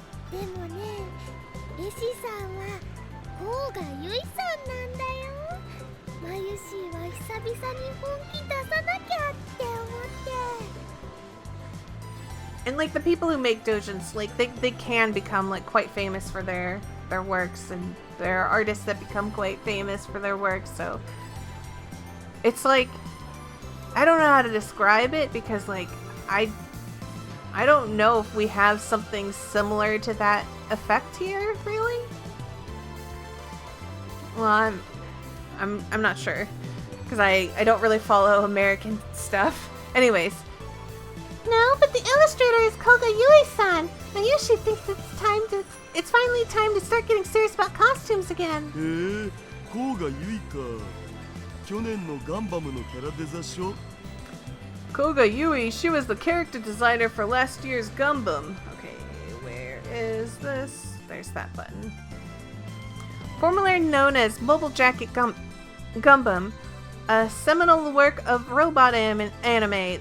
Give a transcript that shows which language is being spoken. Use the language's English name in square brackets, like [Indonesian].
[Japanese] でもね、絵師さんは甲賀由衣さんなんだよ。マユシーは久々に本気出さなきゃって思って。 [English] And like the people who make doujins, like they can become like quite famous for their works, and there are artists that become quite famous for their works. So it's like I don't know how to describe it because like I don't know if we have something similar to that effect here, really. Well, I'm not sure because I don't really follow American stuff. Anyways. No, but the illustrator is Koga Yui-san. Mayushi thinks it's finally time to start getting serious about costumes again. [Japanese] へえ、甲賀由衣か。去年のガンバムのキャラデザしょ。 [English] Koga Yui, she was the character designer for last year's Gundam. Okay, where is this? There's that button. Formerly known as Mobile Jacket Gundam, a seminal work of robot anime.